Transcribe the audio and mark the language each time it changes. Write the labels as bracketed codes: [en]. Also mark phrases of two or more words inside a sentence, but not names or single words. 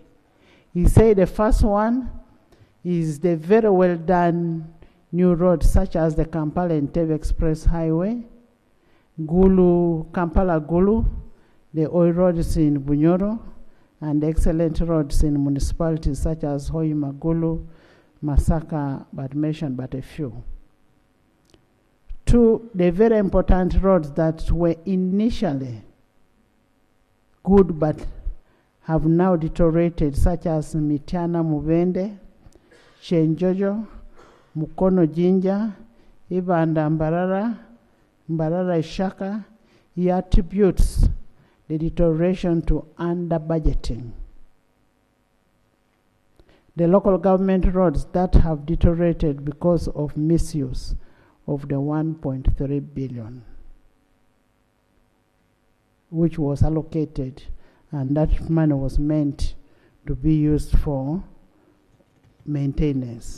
[en] He said the first one is the very well done new roads such as the Kampala-Entebbe Express Highway, Kampala-Gulu, the oil roads in Bunyoro, and excellent roads in municipalities such as Hoima, Gulu, Masaka, but mentioned but a few. 2, the very important roads that were initially good but have now deteriorated, such as Mitiana Mubende, Chenjojo, Mukono Jinja, Ibanda Mbarara, Mbarara Ishaka. He attributes the deterioration to under-budgeting. The local government roads that have deteriorated because of misuse of the 1.3 billion, which was allocated, and that money was meant to be used for maintenance.